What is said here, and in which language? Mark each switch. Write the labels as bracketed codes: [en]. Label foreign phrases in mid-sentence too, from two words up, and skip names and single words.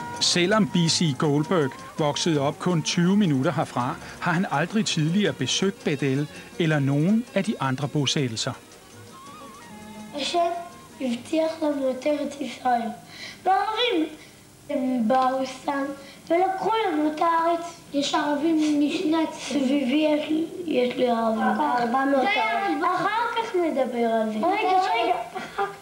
[da] Selvom B.C. Goldberg voksede op kun 20 minutter herfra, har han aldrig tidligere besøgt Bethel eller nogen af de andre bosættelser. [he] השם הבטיח לנו את ארץ ישראל. והערבים הם באו סתם ולקחו לנו את הארץ. יש ערבים משני סביבי, יש לי ערבים. 400 ערבים. אחר כך נדבר על זה. רגע, אחר כך.